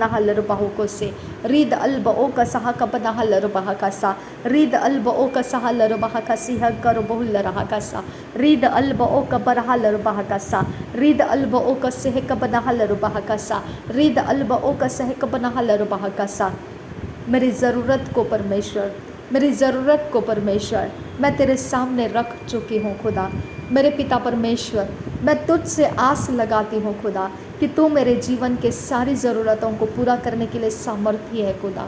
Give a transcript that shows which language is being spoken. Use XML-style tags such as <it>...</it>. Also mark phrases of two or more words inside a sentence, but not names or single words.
<hi>हलर बहाकोसे रीद अल ब ओ का सहा कबना हलर बहाकसा रीद अल ब ओ का सहा लर बहाकसी हग कर बहुल रहाकसा रीद अल ब ओ का बरहा लर बहाकसा रीद अल ब ओ का सेह कबना हलर बहाकसा रीद अल ब ओ का सेह कबना हलर बहाकसा मेरी ज़रूरत को परमेश्वर, मेरी ज़रूरत को परमेश्वर मैं तेरे सामने रख चुकी हूँ खुदा। मेरे पिता परमेश्वर, मैं तुझसे आस लगाती हूँ खुदा कि तू मेरे जीवन के सारी ज़रूरतों को पूरा करने के लिए सामर्थ्य है खुदा।</hi>